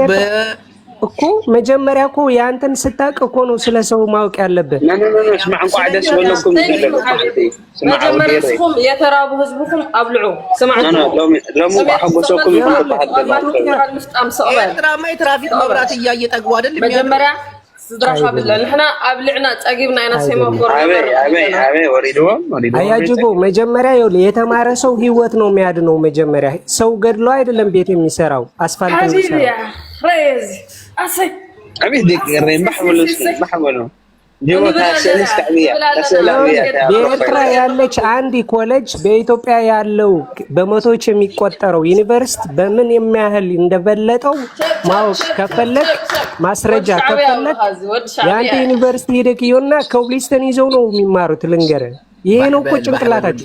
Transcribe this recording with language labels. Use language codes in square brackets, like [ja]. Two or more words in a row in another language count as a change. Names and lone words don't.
[am] እኮ መጀመሪያ እኮ ያንተን ስታውቅ እኮ ነው ስለ ሰው ማወቅ ያለብህ። መጀመሪያኩም የተራቡ ህዝብኩም አብልዑ ትራፊክ መብራት እያየ ጠግቡ አይደል? [ti] መጀመሪያ ስድራሻ ብለን ንሕና አብልዕና ጸጊብና ኢና ሴማፎር [am] አያጅቦ መጀመሪያ ይኸውልህ የተማረ ሰው ህይወት ነው የሚያድነው። መጀመሪያ ሰው ገድሎ አይደለም ቤት የሚሰራው አስፋልት የሚሰራው። በኤርትራ ያለች አንድ ኮሌጅ በኢትዮጵያ ያለው በመቶዎች የሚቆጠረው ዩኒቨርሲቲ በምን የሚያህል እንደበለጠው ማወቅ ከፈለክ ማስረጃ ከፈለክ የአንድ ዩኒቨርሲቲ ሄደክ ይኸውና ኮብልስቶን ይዘው ነው የሚማሩት። ልንገርህ ይሄ ነው እኮ ጭንቅላታቸው።